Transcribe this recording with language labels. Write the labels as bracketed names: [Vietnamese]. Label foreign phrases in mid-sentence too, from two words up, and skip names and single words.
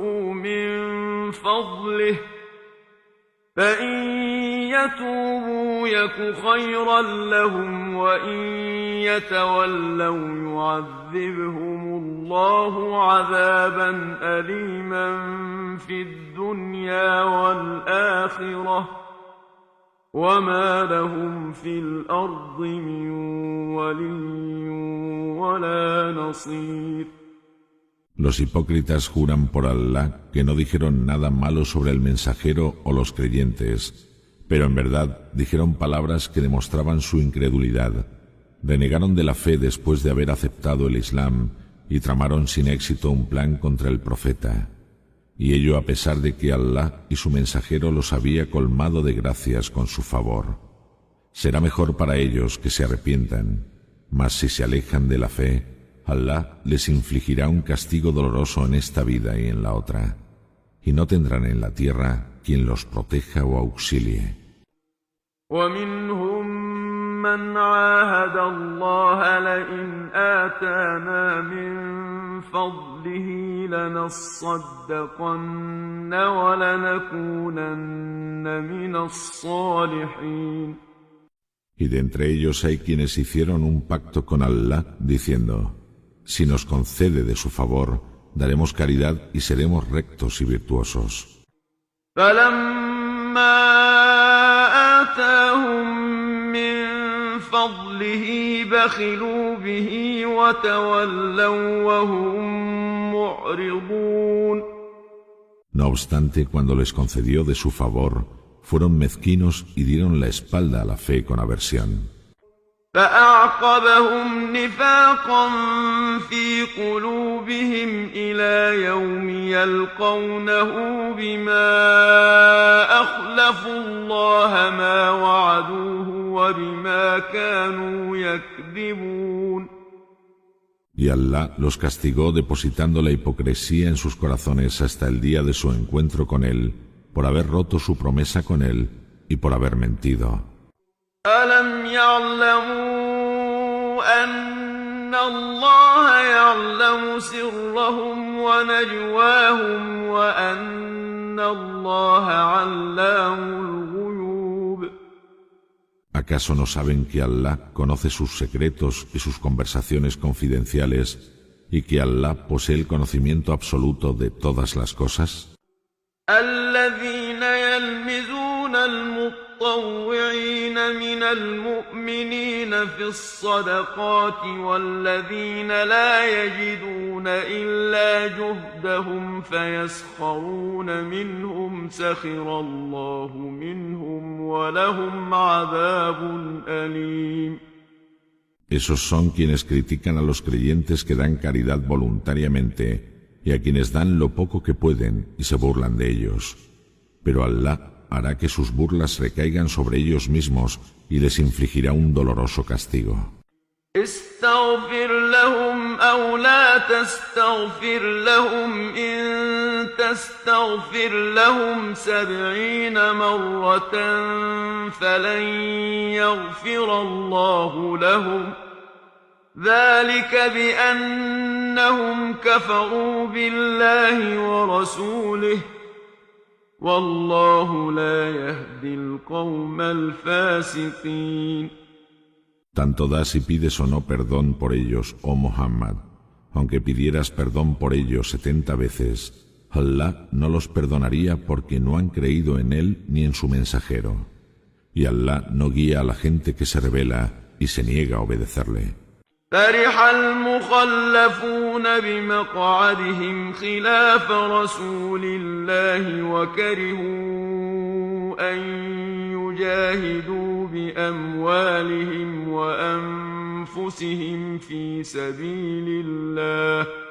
[Arabic] من فضله فإن يتوبوا يك خيرا لهم وإن يتولوا يعذبهم الله عذابا أليما في الدنيا والآخرة وما لهم في الأرض من ولي ولا نصير. [Spanish] Los hipócritas juran por Allah que no dijeron nada malo sobre el mensajero o los creyentes, pero en verdad dijeron palabras que demostraban su incredulidad. Renegaron de la fe después de haber aceptado el Islam y tramaron sin éxito un plan contra el profeta. Y ello a pesar de que Allah y su mensajero los había colmado de gracias con su favor. Será mejor para ellos que se arrepientan, mas si se alejan de la fe, Allah les infligirá un castigo doloroso en esta vida y en la otra, y no tendrán en la tierra quien los proteja o auxilie. [Arabic] ومنهم من عاهد الله لئن آتانا من فضله لنصدقن ولنكونن من الصالحين. [Spanish] Y de entre ellos hay quienes hicieron un pacto con Allah diciendo: si nos concede de su favor, daremos caridad y seremos rectos y virtuosos. [Arabic] فلما آتاهم من فضله بخلوا به وتولوا وهم معرضون. [Spanish] No obstante, cuando les concedió de su favor, fueron mezquinos y dieron la espalda a la fe con aversión. [Arabic] فأعقبهم نفاقا في قلوبهم إلى يوم يلقونه بما أخلفوا الله ما وعدوه وبما كانوا يكذبون. [Spanish] Y Allah los castigó depositando la hipocresía en sus corazones hasta el día de su encuentro con Él, por haber roto su promesa con Él y por haber mentido. [Arabic] ألم يعلموا أن الله يعلم سرهم ونجواهم وأن الله علام الغيوب. [Spanish] ¿Acaso no saben que Allah conoce sus secretos y sus conversaciones confidenciales y que Allah posee el conocimiento absoluto de todas las cosas? [Arabic] الذين يلمزون المطوعين من المؤمنين في الصدقات والذين لا يجدون إلا جهدهم فيسخرون منهم سخر الله منهم ولهم عذاب أليم. [Spanish] Esos son quienes critican a los creyentes que dan caridad voluntariamente y a quienes dan lo poco que pueden y se burlan de ellos. pero Alá hará que sus burlas recaigan sobre ellos mismos y les infligirá un doloroso castigo. [Arabic] استغفر لهم أو لا تستغفر لهم إن تستغفر لهم 70 مرة فلن يغفر الله لهم ذلك بأنهم كفروا بالله ورسوله والله لا يهدي القوم الفاسقين. [Spanish] Tanto das y pides o no perdón por ellos, oh Muhammad, aunque pidieras perdón por ellos 70 veces, Allah no los perdonaría porque no han creído en él ni en su mensajero. Y Allah no guía a la gente que se rebela y se niega a obedecerle. [Arabic] فرح المخلفون بمقعدهم خلاف رسول الله وكرهوا أن يجاهدوا بأموالهم وأنفسهم في سبيل الله